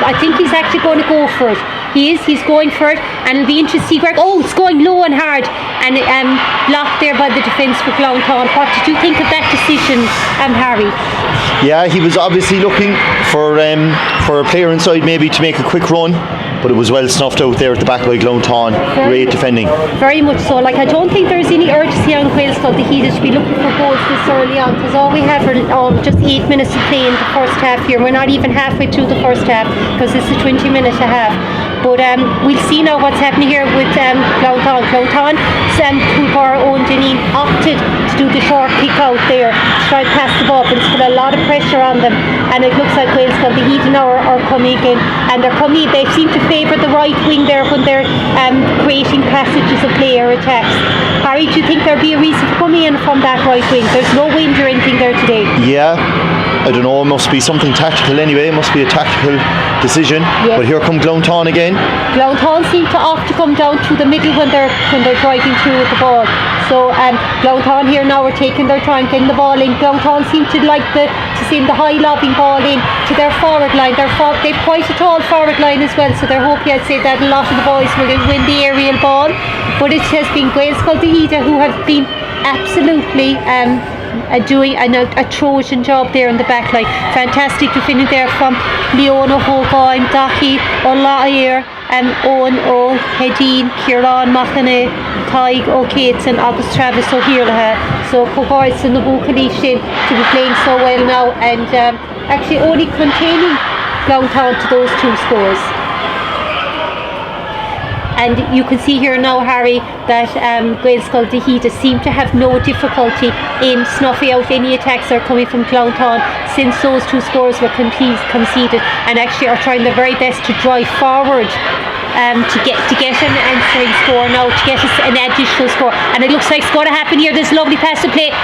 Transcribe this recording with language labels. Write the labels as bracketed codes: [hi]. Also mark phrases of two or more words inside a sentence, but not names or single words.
[en] I think he's actually going to go for it. He's going for it, and it'll be interesting to see where, it's going low and hard, and blocked there by the defence for Glounthaune. What did you think of that decision, Harry? Yeah, he was obviously looking for a player inside maybe to make a quick run, but it was well snuffed out there at the back by Glounthaune. Great defending. Very much so. Like, I don't think there's any urgency on Gaelscoil de híde to be looking for goals this early on, because all we have are just 8 minutes to play in the first half here. We're not even halfway through the first half, because it's a 20-minute half. But we'll see now what's happening here with Glounthaune. Glounthaune, Cooper Owen Deneen opted to do the short kick out there to try and pass the ball, but it's put a lot of pressure on them, and it looks like Gaelscoil de híde now are coming in, and they seem to favour the right wing there when they're creating passages of play or attacks. Harry, do you think there'll be a reason for coming in from that right wing? There's no wind or anything there today. Yeah, I don't know, it must be something tactical anyway, it must be a tactical decision. But here come Glounthaune again. Glounthaune seem to opt to come down through the middle when they're driving through with the ball. So Glounthaune here now are taking their time getting the ball in. Glounthaune seem to like to send the high lobbing ball in to their forward line. They've quite a tall forward line as well, so they're hoping, I'd say, that a lot of the boys will win the aerial ball. But it has been Gaelscoil de híde who have been absolutely doing a Trojan job there in the back line. Fantastic defending there from Leona Hogan, Dahi, O'Lair, Owen O'Hedin, Kieran Machane, Taig O'Cates and August Travis O'Hirlaha. So Cohorts in the Bucalishin to be playing so well now, and actually only containing Glounthaune to those two scores. And you can see here now, Harry, that Gaelscoil de híde seem to have no difficulty in snuffing out any attacks that are coming from Glounthaune since those two scores were conceded, and actually are trying their very best to drive forward to get an answering score now, to get an additional score. And it looks like it's going to happen here. This lovely pass to play.